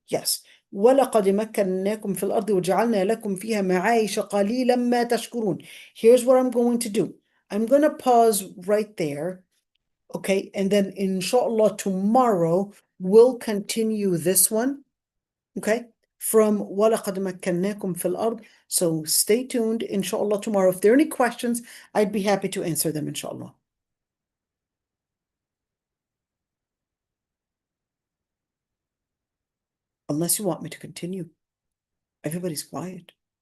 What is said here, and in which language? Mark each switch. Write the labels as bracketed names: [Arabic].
[Arabic] Yes. وَلَقَدْ مَكَّنَّاكُمْ فِي الْأَرْضِ وَجَعَلْنَا لَكُمْ فِيهَا مَعَايِشَ قَلِيلًا مَا تَشْكُرُونَ. [English] Here's what I'm going to do. I'm going to pause right there. Okay, and then inshallah tomorrow we'll continue this one. [Arabic] Okay, from وَلَقَدْ مَكَّنَّاكُمْ فِي الْأَرْضِ. [English] So stay tuned, inshallah, tomorrow. If there are any questions, I'd be happy to answer them, inshallah. Unless you want me to continue. Everybody's quiet.